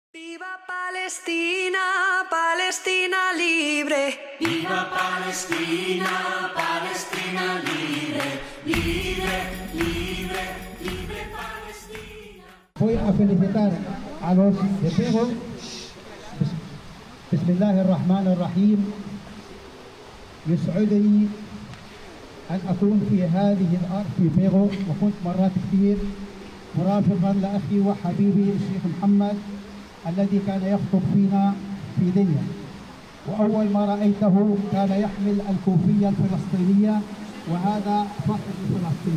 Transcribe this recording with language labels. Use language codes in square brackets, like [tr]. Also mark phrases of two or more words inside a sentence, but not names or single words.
[es] Viva Palestina, Palestina libre. Viva Palestina, Palestina libre, libre, libre, libre Palestina. Voy a felicitar a los de Pego. [ar] بسم الله الرحمن الرحيم. يسعدني أن أكون في هذه الأرض في بيغو، وكنت مرات كثير مرافقا لأخي وحبيبي الشيخ محمد الذي كان يخطب فينا في دنيا، وأول ما رأيته كان يحمل الكوفية الفلسطينية، وهذا فخر لفلسطين.